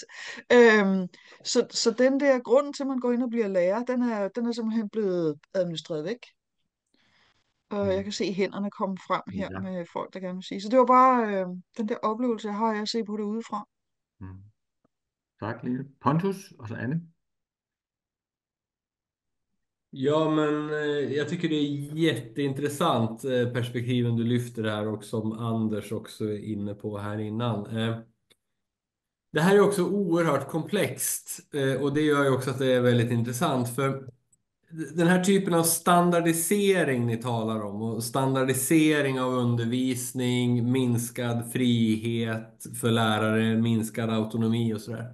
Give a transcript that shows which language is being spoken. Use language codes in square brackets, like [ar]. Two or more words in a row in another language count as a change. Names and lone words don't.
[da] Så den der grund til, at man går ind og bliver lærer, den er simpelthen blevet administreret væk. Og jeg kan se hænderne komme frem her Ja. med folk, der gerne vil sige. Så det var bare den der oplevelse, jeg har af at se på det udefra. Mm. Tak, Line. [sv] Pontus och så Anne. Ja, men jag tycker det är jätteintressant perspektiven du lyfter här och som Anders också är inne på här innan. Det här är också oerhört komplext och det gör ju också att det är väldigt intressant för den här typen av standardisering ni talar om och standardisering av undervisning, minskad frihet för lärare, minskad autonomi och sådär.